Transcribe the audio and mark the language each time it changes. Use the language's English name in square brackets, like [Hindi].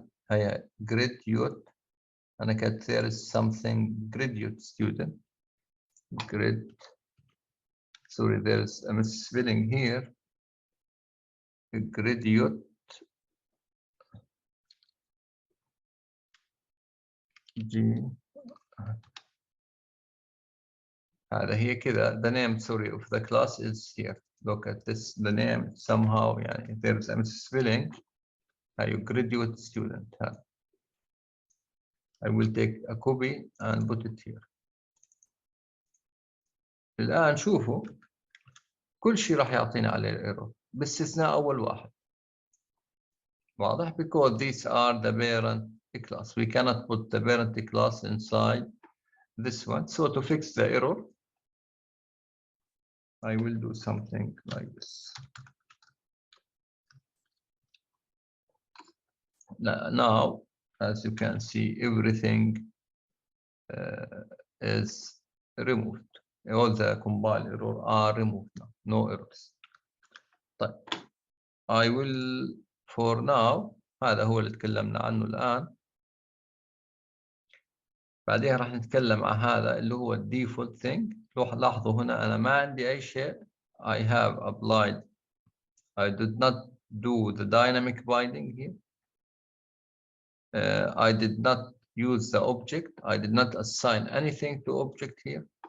[English] هي graduate. [Arabic] أنا كاتب [English] there is something graduate student. Sorry there is a misspelling here. [Arabic] Graduate هذا هي كذا. [English] The name sorry of the class is here. Look at this. The name somehow يعني there is a misspelling. You graduate student. I will take a copy and put it here. [Arabic] الآن شوفوا كل شيء راح يعطينا عليه الايرور باستثناء أول واحد. واضح؟ [English] Because these are the parent class. We cannot put the parent class inside this one. So to fix the error, I will do something like this. Now, as you can see, everything is removed. All the compile errors are removed now. No errors. طيب. I will for now. [Arabic] هذا هو اللي تكلمنا عنه الآن. بعدين راح نتكلم عن هذا اللي هو default thing. لاحظوا هنا أنا ما عندي أي شيء. [English] I have applied. I did not do the dynamic binding here. I did not use the object. I did not assign anything to object here.